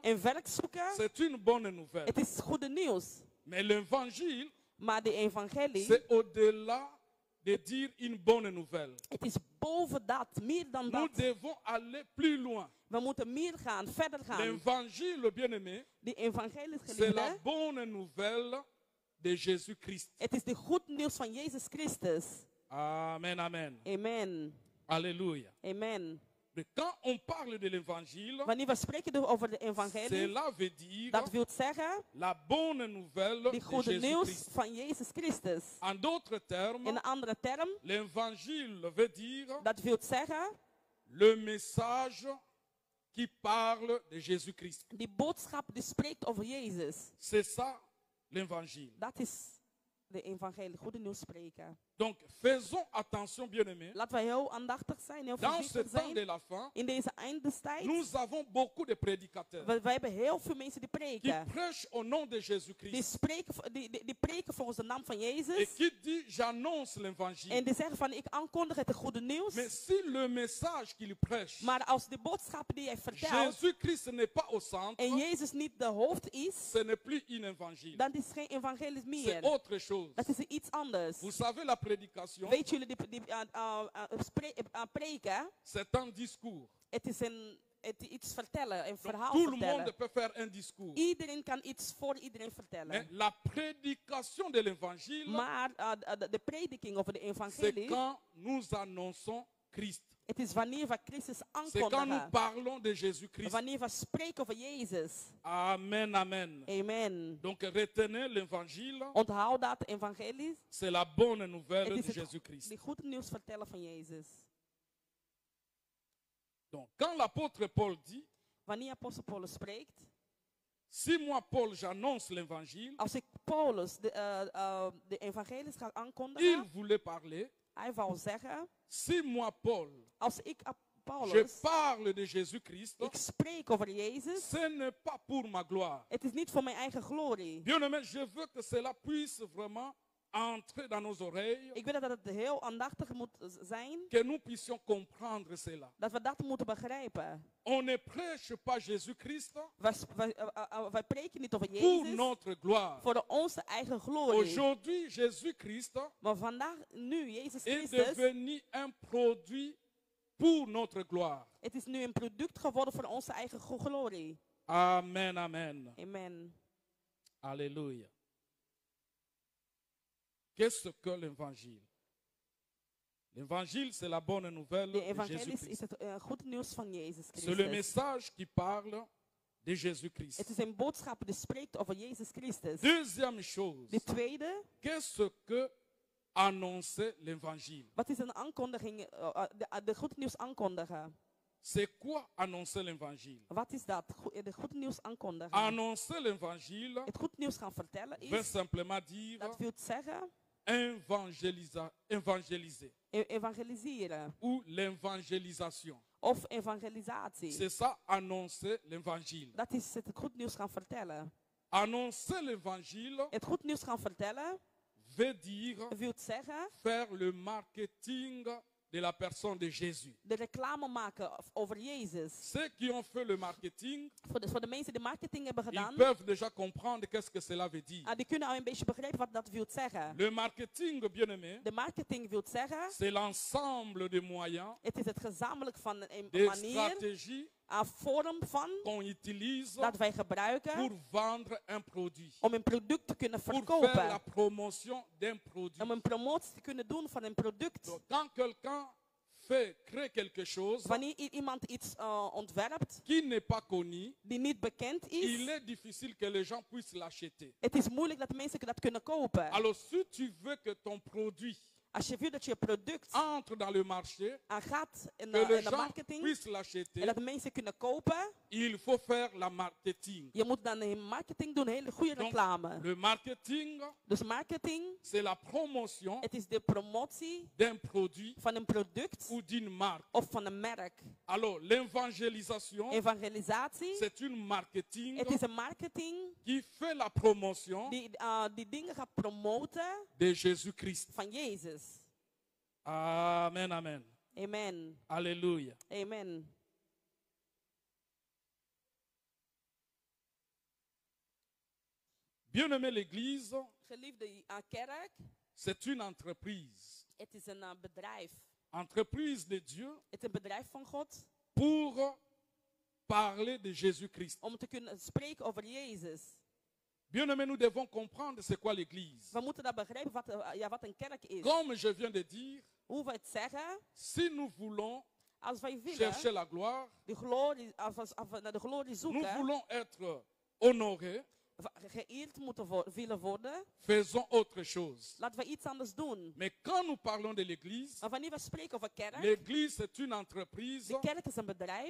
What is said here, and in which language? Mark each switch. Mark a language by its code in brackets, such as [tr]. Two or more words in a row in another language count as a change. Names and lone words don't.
[nl] Een werk zoeken, [fr] c'est une bonne nouvelle. [nl] het is goede nieuws. [fr] Mais l'évangile, [nl] Maar de evangelie, [fr] c'est au-delà de dire une bonne nouvelle. [nl] het is boven dat, meer dan [fr] Nous [nl] dat. [fr] devons aller plus loin. [nl] We moeten meer gaan, verder gaan. [fr] L'évangile, bien-aimé, [nl] De evangelie, [fr] c'est la [nl] geliefde, [fr] bonne nouvelle de Jésus-Christ. [nl] het is de goed nieuws van Jezus Christus. [fr] Amen, amen. [nl] Amen. [fr] Alléluia. [nl] Amen. [fr] Mais quand on parle de l'évangile, [nl] Wanneer we spreken over de evangelie, [fr] cela veut dire [nl] dat wil zeggen [fr] la bonne nouvelle [nl] die de goede nieuws [fr] Jésus-Christ. [nl] van Jezus Christus. [fr] En d'autres termes, [nl] In een andere term, [fr] l'évangile veut dire [nl] dat wil zeggen [fr] le message qui parle de Jésus-Christ. [nl] die boodschap die spreekt over Jezus. [fr] C'est ça l'évangile. [nl] Dat is de evangelie, goede nieuws spreken. [fr] Donc faisons attention, bien-aimés. [nl] Laten wij heel aandachtig zijn, heel [fr] Dans ce [nl] voorzichtig [fr] temps de [nl] zijn. [fr] la fin, [nl] In deze eindestijd, [fr] nous avons beaucoup de prédicateurs [nl] wij hebben heel veel mensen die [fr] qui [nl] preken. [fr] prêchent au nom de [nl] Die, [fr] Jésus-Christ [nl] spreken, die preken volgens de naam van [fr] et [nl] Jezus. [fr] qui disent j'annonce l'évangile. [nl] En die zeggen van, ik aankondig het goede nieuws. [fr] Mais si le message qu'il prêche, [nl] Maar als de boodschap die hij vertelt [fr] Jésus-Christ n'est pas au centre, [nl] en Jezus niet de hoofd is, [fr] ce n'est plus un évangile. [nl] dan is het geen evangelie [fr] C'est [nl] meer. [fr] autre chose. [nl] Dat is iets anders. [fr] Vous savez, la prédication, [nl] Weet jullie, preken, [fr] c'est un discours. [nl] het is iets vertellen, een [fr] Donc, [nl] verhaal [fr] tout le monde [nl] vertellen. [fr] peut faire un discours. [nl] Iedereen kan iets voor iedereen [fr] Mais [nl] vertellen. [fr] la prédication de l'évangile, [nl] Maar de prediking over de [fr] c'est [nl] evangelie, [fr] quand nous annonçons Christ. [nl] het is wanneer we Christus [fr] C'est quand nous [nl] aankondigen. [fr] parlons de Jésus-Christ. [nl] Wanneer we spreken over Jezus. [fr] Amen, amen. [nl] Amen. [fr] Donc retenez l'évangile, [nl] Onthoud dat, evangelie. [fr] c'est la bonne nouvelle [nl] Het [fr] de [nl] is het [fr] Jésus-Christ. [nl] die goede nieuws vertellen van Jezus. [fr] Donc quand l'apôtre Paul dit, [nl] Wanneer apostel Paulus spreekt, [fr] si moi Paul j'annonce l'évangile, [nl] als ik Paulus de evangelie ga [fr] il [nl] aankondigen, [fr] voulait parler, [nl] hij wou zeggen, [fr] si moi Paul [nl] als ik [fr] je [nl] Paulus, [fr] parle de Jésus-Christ, [nl] ik spreek over Jezus, [fr] ce n'est pas pour ma gloire. [nl] het is niet voor mijn eigen glorie. [fr] Bien-aimé, je veux que cela puisse vraiment entrer dans nos oreilles, [nl] Ik wil dat het heel aandachtig moet zijn, [fr] que nous puissions comprendre cela. [nl] dat we dat moeten begrijpen. [fr] On ne prêche pas Jésus-Christ [nl] Wij preken niet over [fr] pour [nl] Jezus [fr] notre gloire. [nl] voor onze eigen glorie. [fr] Aujourd'hui, Jésus-Christ [nl] Maar vandaag, nu, Jezus [fr] est [nl] Christus, [fr] devenu un produit pour notre gloire. [nl] het is nu een product geworden voor onze eigen glorie. [fr] Amen, amen. [nl] Amen. [fr] Alléluia. Qu'est-ce que l'évangile? L'évangile, c'est la bonne nouvelle [nl] De [fr] de [nl] evangelie is [fr] Jésus-Christ. [nl] het goed nieuws van Jezus [fr] C'est le [nl] Christus. [fr] message qui parle de Jésus-Christ. [nl] Het is een boodschap die spreekt over Jezus Christus. [fr] Deuxième chose, [nl] De tweede, [fr] qu'est-ce que annoncer l'évangile? [nl] wat is een aankondiging, de goed nieuws aankondigen? [fr] C'est quoi annoncer l'évangile? [nl] Wat is dat? De goed nieuws aankondigen. [fr] Annoncer l'évangile [nl] Het goed nieuws gaan vertellen [fr] veut [nl] is, [fr] simplement dire [nl] dat wil zeggen, [fr] évangéliser [nl] evangeliseren. [fr] ou l'évangélisation. [nl] Of evangelisatie. [fr] C'est ça, annoncer l'évangile. [nl] Dat is het goed nieuws gaan vertellen. [fr] Annoncer l'évangile [nl] Het goed nieuws gaan vertellen [fr] veut dire [nl] wil zeggen, [fr] faire le marketing de la personne de Jésus. [nl] de reclame maken over Jezus. [fr] Ceux qui ont fait le marketing, [nl] Voor de mensen die marketing hebben [fr] ils [nl] gedaan, [fr] peuvent déjà comprendre qu'est-ce que cela veut dire. [nl] die kunnen al een beetje begrijpen wat dat wil zeggen. [fr] Le marketing, bien-aimé, [nl] De marketing wil zeggen, [fr] c'est l'ensemble des moyens, [nl] het is het gezamenlijk van een [fr] des [nl] manier, [fr] stratégies [nl] een vorm van, [fr] qu'on utilise [nl] dat wij gebruiken [fr] pour vendre un produit, [nl] om een product te kunnen [fr] pour faire la [nl] verkopen. [fr] promotion d'un produit. [nl] Om een promotie te kunnen doen van een product. [fr] Donc, quand quelqu'un crée quelque chose [nl] Wanneer iemand iets ontwerpt [fr] qui n'est pas connu, [nl] die niet bekend [fr] il [nl] is, [fr] est difficile que les gens puissent l'acheter. [nl] het is moeilijk dat mensen dat kunnen kopen. [fr] Alors, si tu veux que ton produit [nl] Als je wil dat je product [fr] entre dans le marché, [nl] gaat in [fr] que les [nl] de [fr] gens [nl] marketing [fr] puissent [nl] en [fr] l'acheter, [nl] dat mensen kunnen kopen, [fr] il faut faire la marketing. [nl] je moet dan een marketing doen, hele goede [fr] Donc, [nl] reclame. [fr] le marketing, [nl] Dus marketing, [fr] c'est la promotion [nl] het is de promotie [fr] d'un produit [nl] van een product [fr] ou d'une marque. [nl] of van een merk. [fr] Alors, l'évangélisation, [nl] Evangelisatie, [fr] c'est une marketing [nl] het is een marketing [fr] qui fait la promotion [nl] die dingen gaat promoten [fr] de Jésus-Christ. [nl] van Jezus. [fr] Amen, amen. [nl] Amen. [fr] Alléluia. [nl] Amen. [fr] Bien-aimé, l'Église, [nl] Geliefde kerk, [fr] c'est une entreprise. [nl] het is een bedrijf. [fr] Entreprise de Dieu [nl] Het is een bedrijf van God [fr] pour parler de Jésus-Christ. [nl] om te kunnen spreken over Jezus. [fr] Bien-aimé, nous devons comprendre c'est quoi l'Église. [nl] We moeten dat begrijpen wat een kerk is. [fr] Comme je viens de dire, [nl] Hoe we het zeggen, [fr] si nous voulons [nl] Als wij willen [fr] chercher la gloire, [nl] de glorie, als we naar de glorie [fr] nous [nl] zoeken, [fr] voulons être honorés, [nl] geëerd willen worden, [fr] faisons autre chose. [nl] laten we iets anders doen. [fr] Mais quand nous parlons de l'Église, [nl] Maar wanneer we spreken over kerk, [fr] l'Église est une entreprise [nl] de kerk is een bedrijf